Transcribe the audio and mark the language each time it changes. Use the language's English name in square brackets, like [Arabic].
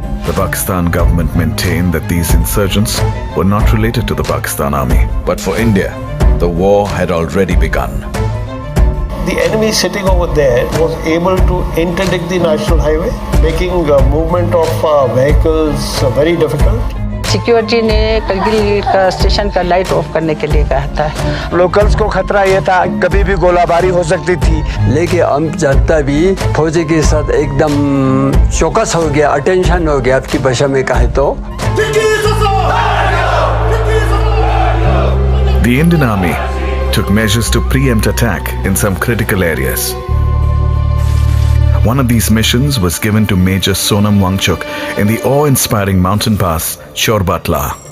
[English] The Pakistan government maintained that these insurgents were not related to the Pakistan army. But for India, the war had already begun. The enemy sitting over there was able to interdict the national highway, making movement of vehicles very difficult. [Hindi] Security ने करगिल का station का light of करने के लिए कहा था। Locals को खतरा ये था कभी भी गोलाबारी हो सकती थी, लेकिन हम जनता भी फौजी के साथ एकदम चौकस हो गया, अटेंशन हो गया आपकी भाषा में कहे तो। [English] The Indian army took measures to preempt attack in some critical areas. One of these missions was given to Major Sonam Wangchuk in the awe-inspiring mountain pass Chorbatla.